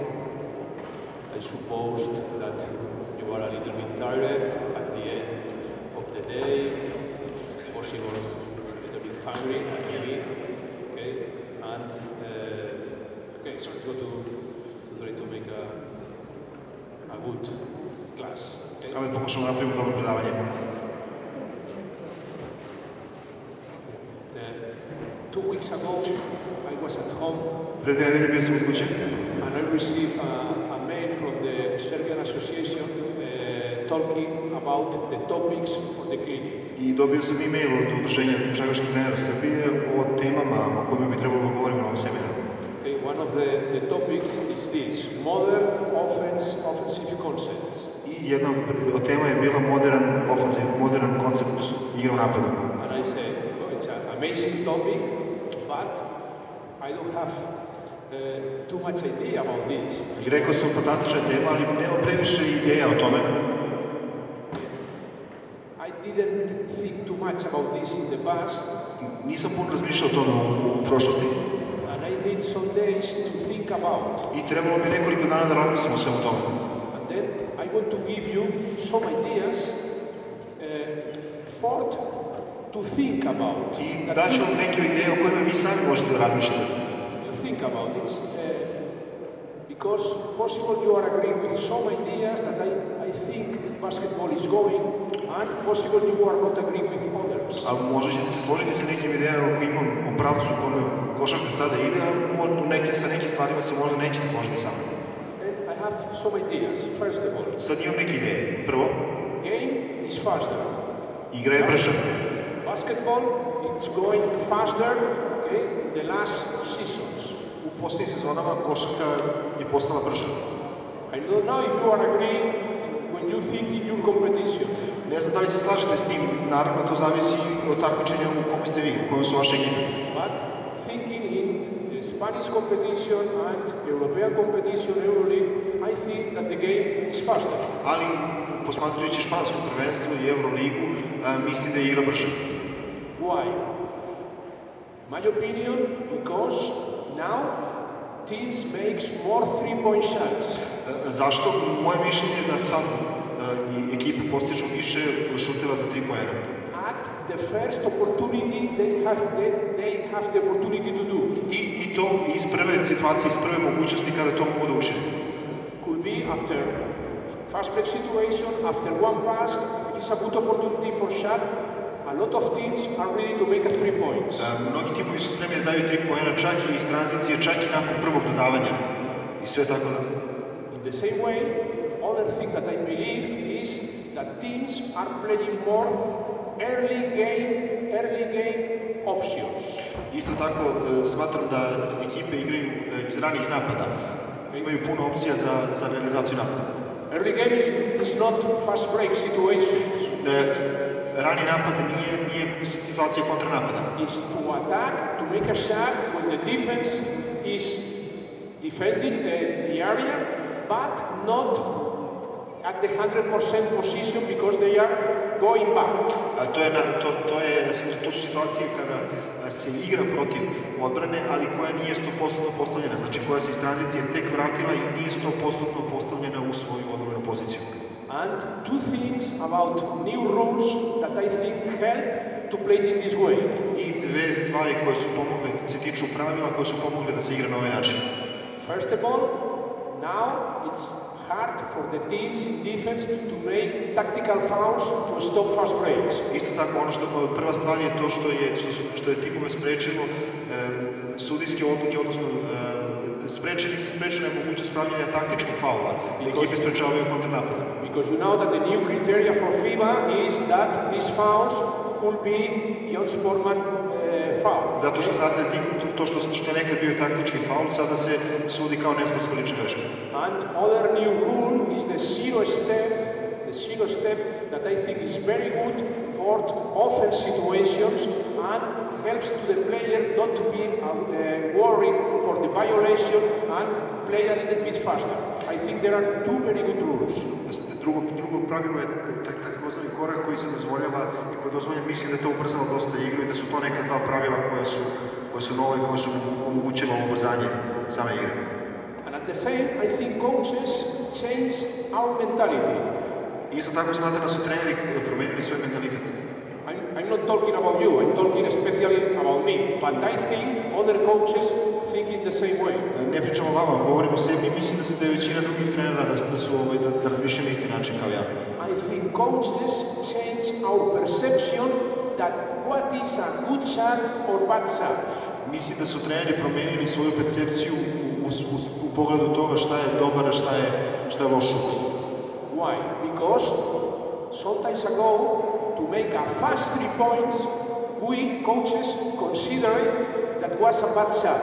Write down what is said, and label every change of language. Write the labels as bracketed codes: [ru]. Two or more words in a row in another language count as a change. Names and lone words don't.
[en] I supposed that you are a little bit tired at the end of the day, possible a little bit hungry, maybe. Okay, and okay, so let's go to try to make a good class. Okay? [sr] Ajde pokušamo napraviti dobro predavanje. [en] 2 weeks ago, I was at home. [sr] Pre 2 nedelje bio sam u kući. [en] And I received a mail from the Serbian Association talking about the topics for the clinic. [sr] I dobio sam e-mail od Udruženja košarkaških trenera Srbije o temama o kojima bi trebalo da govorimo na ovom seminaru. [en] Okay, one of the topics is this: modern offensive concepts. [sr] I jedna od tema je bila modern koncept igre u napadu. [en] And I said, oh, it's an amazing topic, but I don't have too much idea about this. [sr] I rekao sam fantastična tema, ali nema previše ideja o tome. [en] I didn't think too much about this in the past. [sr] Nisam puno razmišljao o tome u prošlosti. [en] And I need some days to think about. [sr] I trebalo mi nekoliko dana da razmislim o svemu tome. [en] And then I want to give you some ideas for to think about. [sr] I daću vam neke ideje o kojima vi sami možete da razmišljate. [en] To think about it, because possible you are agreeing with some ideas that I think basketball is going, and possible you are not agreeing with others. [sr] A možda ćete se složiti sa nekim idejama koje imam o pravcu u kome košarka sada ide, a sa nekim stvarima se možda nećete složiti sa mnom. [en] I have some ideas. First of all, [sr] sad imam neke ideje. Prvo, [en] game is faster. [sr] Igra je brža. [en] Basketball is going faster, okay, the last seasons. [sr] U posljednjim sezonama košarka je postala brža. [en] I don't know if you are agreeing when you think in your competition. [sr] Ne znam da li se slažete s tim, naravno to zavisi od takmičenja u kome ste vi, u kome su vaše ekipe. [en] But thinking in the Spanish competition and European competition, Euroleague, I think that the game is faster. [sr] Ali posmatrajući špansko prvenstvo i Euroligu, mislim da je igra brža. [en] Why? My opinion, because now teams makes more three-point shots. [sr] Zašto? Moje mišljenje je da sad ekipe postižu više šuteva za 3 poena. [en] At the first opportunity they have the opportunity to do. [sr] I to iz prve situacije, iz prve mogućnosti kada to mogu da učine. [en] Could be after fast break situation, after one pass, if it's a good opportunity for shot. A lot of teams are ready to make a 3 points. [sr] Mnogi timovi su spremni da daju 3 poena, čak i iz tranzicije, čak i nakon prvog dodavanja. I sve tako da. [en] In the same way, other thing that I believe is that teams are playing more early game options. [sr] Isto tako smatram da ekipe igraju iz ranih napada. Imaju puno opcija za realizaciju napada. [en] Early game is not fast break situations. [sr] Rani napad nije situacija kontranapada. [en] Is to attack, to make a shot when the defense is defending the area, but not at the 100% position because they are going back. [sr] To su situacije kada se igra protiv odbrane, ali koja nije 100% postavljena. Znači koja se iz tranzicije tek vratila i nije 100% postavljena u svoju odbranu poziciju. [en] And 2 things about new rules that I think help to play it in this way. [sr] I 2 stvari koje su pomogle, se tiču pravila koje su pomogle da se igra na ovaj način. [en] First of all, now it's hard for the teams in defense to make tactical fouls to stop fast breaks. [sr] Isto tako, ono što prva stvar je to što je timove sprečilo sudijske odluke, odnosno sprečena je mogućnost pravljenja taktičkog faula, da ekipe sprečavaju kontranapada. [en] Because you know that the new criteria for FIBA is that these fouls could be Jon Sportman foul. [sr] Zato što znate to što je nekad bio taktički faul, sada se sudi kao nesportska lična greška. [en] And other new rule is the zero step that I think is very good for offense situations and helps to the player not to be worried for the violation and play a little bit faster. I think there are 2 very good rules. [sr] Drugo pravilo je takozvani korak koji se dozvoljava i koji dozvolja, mislim da je to ubrzalo dosta igru i da su to neka 2 pravila koja su nove i koja su omogućila ubrzanje same igre. [en] And at the same, I think coaches change our mentality. [sr] Isto tako smatram da su treneri promenili svoj mentalitet. [en] I'm not talking about you, I'm talking especially about me, but I think other coaches think in the same way. [sr] Ne pričam o vama, govorim o sebi, mislim da je većina drugih trenera da razmišljaju na isti način kao ja. [en] I think coaches change our perception that what is a good shot or bad shot. [sr] Mislim da su treneri promenili svoju percepciju u pogledu toga šta je dobar, a šta je loš šut. [en] Why? Because sometimes ago, to make a fast 3 points, we coaches considered that was a bad shot.